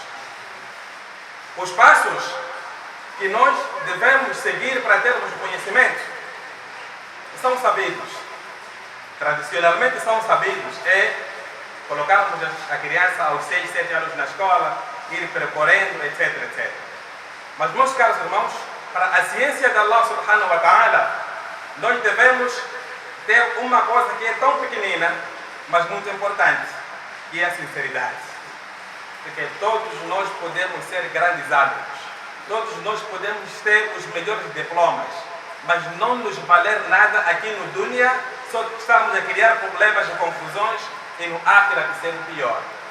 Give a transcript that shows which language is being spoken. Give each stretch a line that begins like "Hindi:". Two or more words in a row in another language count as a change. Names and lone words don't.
Portuguese: Os passos que nós devemos seguir para termos o conhecimento são sabidos. Tradicionalmente são sabidos, é colocarmos a criança aos 6, 7 anos na escola, ir percorrendo, etc, etc. Mas, meus caros irmãos, para a ciência de
Arabic: الله سبحانه وتعالى,
Portuguese: nós devemos ter uma coisa que é tão pequenina, mas muito importante, que é a sinceridade. Porque todos nós podemos ser grandes hábitos, todos nós podemos ter os melhores diplomas, mas não nos valer nada aqui no dunya, só estamos a criar problemas e confusões e no akhirah ser o pior.